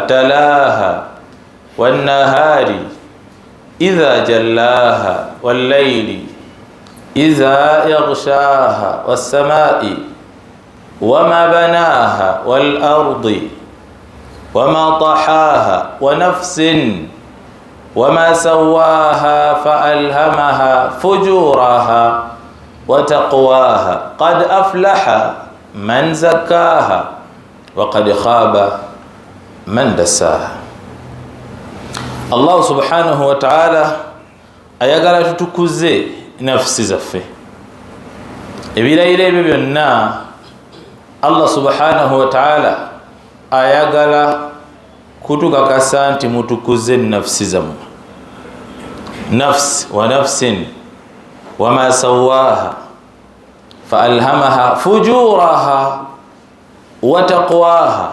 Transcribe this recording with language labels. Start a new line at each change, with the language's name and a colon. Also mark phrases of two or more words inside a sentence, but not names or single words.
Arabic: تلاها والنهار إذا جلاها والليل إذا يغشاها والسماء وما بناها والأرض وما طحاها ونفس وما سواها فألهمها فجورها وتقواها قد أفلح من زكاها وقد خاب من دساها. الله سبحانه وتعالى
Ganda: ayagala tutukuze nafsi zaffe. ebirayiro ebyo byonna
Arabic: الله سبحانه وتعالى
Ganda: ayagala kutukakasa nti mutukuze nafsi zammwe.
Arabic: نفسي ونفس وما سواها فألهمها فجورها وتقواها.